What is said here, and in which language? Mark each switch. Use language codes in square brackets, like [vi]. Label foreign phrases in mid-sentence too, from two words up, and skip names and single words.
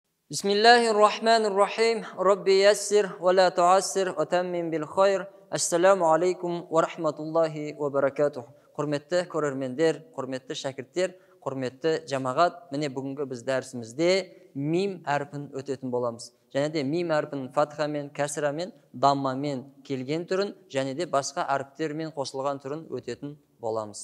[ar] بسم الله الرحمن الرحيم رب يسر ولا تعسر وتمم بالخير. السلام عليكم ورحمة الله وبركاته. [kk] Құрметті көрермендер, құрметті шәкірттер, құрметті жамағат, міне бүгінгі біз дәрісімізде мим әрпін өтетін боламыз. Және де мим әрпін фатхамен, кәсірамен, даммамен келген түрін, және де басқа әріптермен қосылған түрін өтетін боламыз.